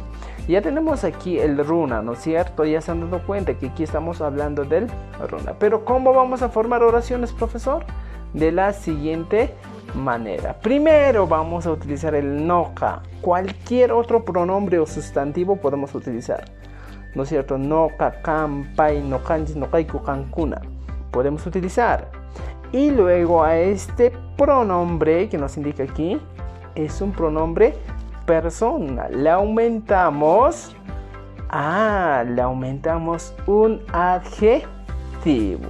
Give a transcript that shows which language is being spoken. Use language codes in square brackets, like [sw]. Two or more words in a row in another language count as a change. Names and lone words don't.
[es] Ya tenemos aquí el runa, ¿no es cierto? Ya se han dado cuenta que aquí estamos hablando del runa. Pero ¿cómo vamos a formar oraciones, profesor? De la siguiente manera. Primero vamos a utilizar el noka. Cualquier otro pronombre o sustantivo podemos utilizar, ¿no es cierto? [qu] Noka, kampai, nokanjis, nokaiku, kankuna. [es] Podemos utilizar. Y luego a este pronombre que nos indica aquí, es un pronombre personal. Le aumentamos un adjetivo.